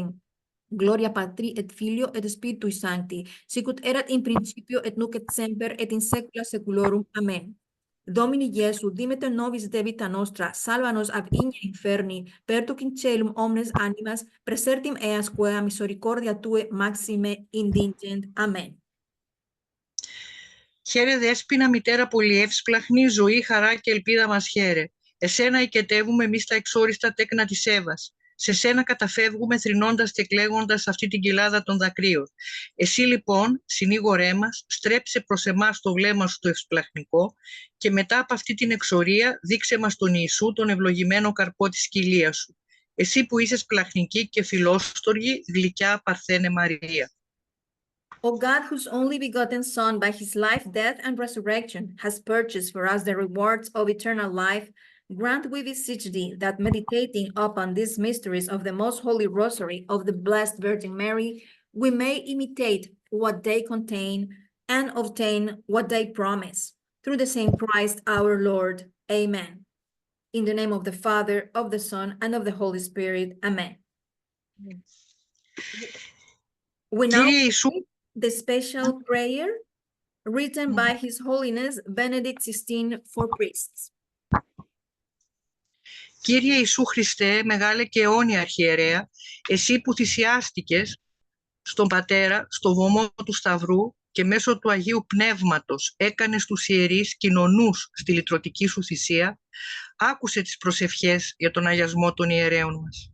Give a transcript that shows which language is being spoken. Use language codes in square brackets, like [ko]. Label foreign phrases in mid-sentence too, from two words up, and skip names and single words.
[la] Gloria Patri et Filio et Spiritui Sancti, sicut erat in principio et nunc et semper et in saecula saeculorum. Amen. Domini Iesu, dimeter nobis debita nostra, salva nos ab igni inferni, perduc in caelum omnes animas, presertim eas quae misericordia tue maxime indigent. Amen. [el] Χαίρε Δέσποινα, μητέρα πολυεύσπλαχνη, ζωή, χαρά και ελπίδα μας χαίρε. Εσένα οικετεύουμε εμείς τα εξόριστα τέκνα της Εύας. Σε σένα καταφεύγουμε θρηνώντας και κλαίγοντας αυτή την κοιλάδα των δακρύων. Εσύ λοιπόν, συνήγορέ μας, στρέψε προς εμάς το βλέμμα σου το ευσπλαχνικό και μετά από αυτή την εξορία δείξε μας τον Ιησού, τον ευλογημένο καρπό της κοιλίας σου. Εσύ που είσαι σπλαχνική και φιλόστοργη, γλυκιά Παρθένε Μαρία. [en] O God, whose only begotten Son, by his life, death, and resurrection, has purchased for us the rewards of eternal life, grant, we beseech thee, that meditating upon these mysteries of the most holy rosary of the Blessed Virgin Mary, we may imitate what they contain and obtain what they promise. Through the same Christ our Lord. Amen. In the name of the Father, of the Son, and of the Holy Spirit. Amen. We now [el] Κύριε Ιησού, [en] the special prayer written by His Holiness Benedict XVI for priests. [el] Κύριε Ιησού Χριστέ, μεγάλε και αιώνια αρχιερέα, εσύ που θυσιάστηκες στον Πατέρα, στο βωμό του Σταυρού και μέσω του Αγίου Πνεύματος έκανες τους ιερείς κοινωνούς στη λυτρωτική σου θυσία, άκουσε τις προσευχές για τον αγιασμό των ιερέων μας.